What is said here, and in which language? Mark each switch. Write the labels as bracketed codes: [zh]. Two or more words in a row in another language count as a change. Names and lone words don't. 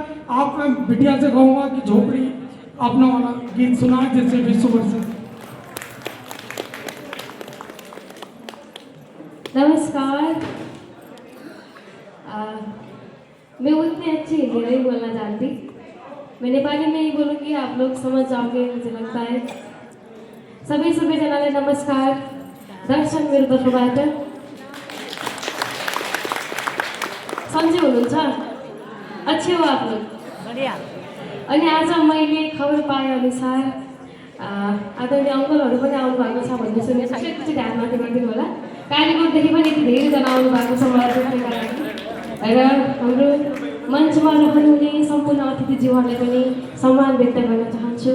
[hi] आप मैं बिटिया से कहूँगा कि झोपड़ी अपना वाला गीत सुनाए, जिससे विश्व प्रसिद्ध। नमस्कार। मैं उतनी अच्छी हिंदी नहीं बोलना जानती, मैं नेपाली में ही बोलूँगी, आप लोग समझ जाओगे मुझे लगता है। [ne] सबैजनालाई नमस्कार। दर्शन मेरो तर्फबाट सन्चै हुनुहुन्छ? [hi] अच्छे हो आप लोग? बढ़िया। [ne] अनि आज मैले खबर पाए अनुसार आदरणीय अङ्कलहरू पनि आउनु भएको छ भन्ने सुनेको छु। एकचोटि ध्यान माथि गरिदिनु होला। कालीकोटदेखि पनि यति धेरैजना आउनु भएको छ मलाई देख्नका लागि। र हाम्रो मञ्चमा रहनुहुने सम्पूर्ण अतिथिज्यूहरूलाई पनि सम्मान व्यक्त गर्न चाहन्छु।